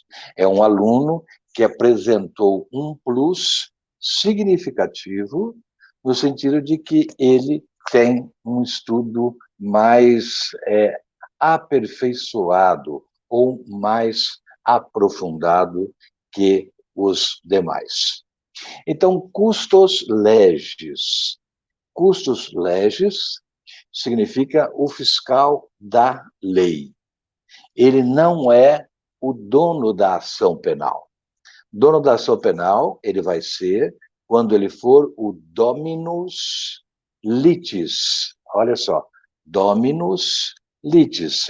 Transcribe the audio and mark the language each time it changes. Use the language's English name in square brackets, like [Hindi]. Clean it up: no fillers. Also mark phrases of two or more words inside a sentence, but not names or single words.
[Portuguese] É um aluno que apresentou um plus significativo, no sentido de que ele tem um estudo mais aperfeiçoado ou mais aprofundado que os demais. Então, [Latin] custos legis. Custos legis [Portuguese] significa o fiscal da lei. Ele não é o dono da ação penal. Dono da ação penal, ele vai ser quando ele for o [Latin] dominus litis. [Portuguese] Olha só, [Latin] dominus litis.